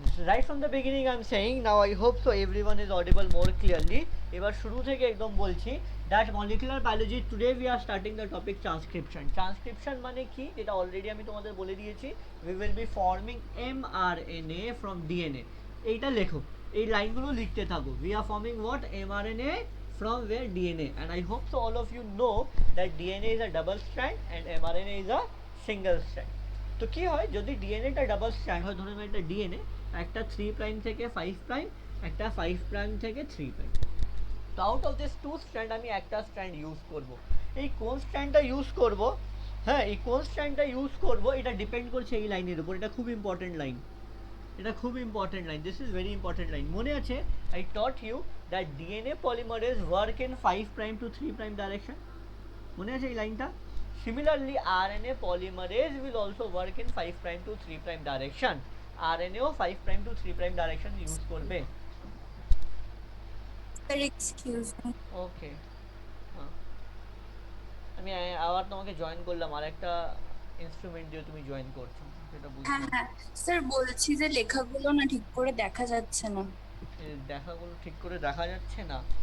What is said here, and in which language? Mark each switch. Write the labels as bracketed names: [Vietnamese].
[English] Right from the beginning I'm saying, now I hope so everyone is audible more clearly. [Bangla] এবার শুরু থেকে একদম বলছি [English] that molecular biology today we are starting the topic transcription. [Bangla] Transcription মানে কি যেটা already আমি তোমাদের বলে দিয়েছি, [English] we will be forming mRNA from DNA. [Bangla] এইটা লেখো, এই লাইনগুলো লিখতে থাকো, [English] we are forming what? mRNA from where? DNA. And I hope so all of you know that DNA is a double strand and mRNA is a single strand. [Bangla] তো কি হয় যদি ডিএনএটা ডাবল স্ট্র্যান্ড হয়, ধরুন একটা ডিএনএ একটা 3 prime থেকে 5 prime, একটা 5 প্রাইম থেকে 3 প্রাইম, তো [English] out of this two strand [Bangla] আমি একটা স্ট্র্যান্ড ইউজ করব। এই কোন স্ট্র্যান্ডটা ইউজ করব, হ্যাঁ এই কোন স্ট্র্যান্ডটা ইউজ করব এটা ডিপেন্ড করছে এই লাইনের উপর। এটা খুব ইম্পর্টেন্ট লাইন, এটা খুব important line, [English] This is very important line. [Bangla] মনে আছে [English] I taught you that DNA polymerase work in 5 prime to 3 prime direction, [Bangla] মনে আছে এই লাইনটা? [English] Similarly, RNA polymerase will also work in 5 prime to 3 prime direction. [Bangla] RNA O 5 prime to 3 prime direction use করবে। [English] Sir, excuse me. [Bangla] ওকে, আমি আবার তোমাকে join করলাম, আর একটা ইনস্ট্রুমেন্ট দিয়ে তুমি জয়েন করছো, সেটা বুঝতে। হ্যাঁ স্যার, বলছি যে লেখাগুলো না ঠিক করে দেখা যাচ্ছে না। দেখাগুলো ঠিক করে দেখা যাচ্ছে না?